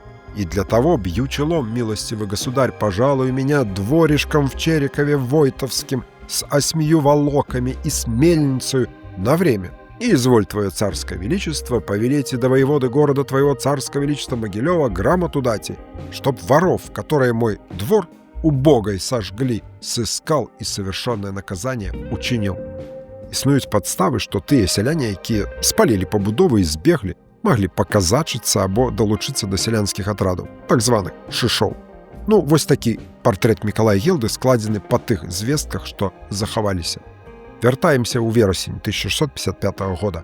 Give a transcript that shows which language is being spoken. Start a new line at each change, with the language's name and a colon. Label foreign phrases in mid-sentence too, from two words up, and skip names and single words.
Russian: И для того бью челом, милостивый государь, пожалуй меня дворишком в Черекове Войтовским с 8 волоками и с мельницей на время. И изволь твое царское величество повелеть и до воеводы города твоего царского величества Могилева грамоту дати, чтоб воров, которые мой двор убогой сожгли, сыскал и совершенное наказание учинил.
Belarusian: Існуюць падставы, што тыя сяляне, якія спалілі пабудовы і збеглі, маглі паказачыцца або далучыцца да сялянскіх атрадаў, так званых шышоў. Ну, вось такі партрэт Мікалая Гелды складзены па тых звестках, што захаваліся. Вяртаемся ў верасень 1655 года.